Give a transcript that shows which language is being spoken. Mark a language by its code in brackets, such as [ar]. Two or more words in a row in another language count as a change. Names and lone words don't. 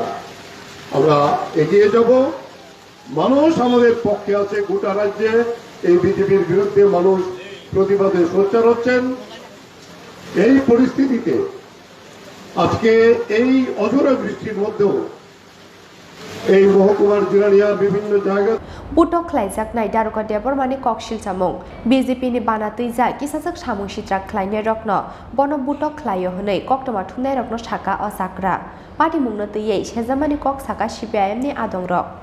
[bn] আমরা এগিয়ে যাব, মানুষ আমাদের পক্ষে আছে। গোটা রাজ্যে এই বিজেপির বিরুদ্ধে মানুষ প্রতিবাদে সোচ্চার হচ্ছেন। এই পরিস্থিতিতে আজকে এই অঝোরা বৃষ্টির মধ্যেও এই মহকুমার জিরানিয়ার বিভিন্ন জায়গা [trp] Butok Khlaijakha nai daruka debor mani kokshil chamung BJP ni bana tuija kisasak samung shitra khlainai rokno bono Butok khlaio honai koktoma thunai rokno saka osakra party mungno tuiyei sejamani kok saka CPIM ni adong rok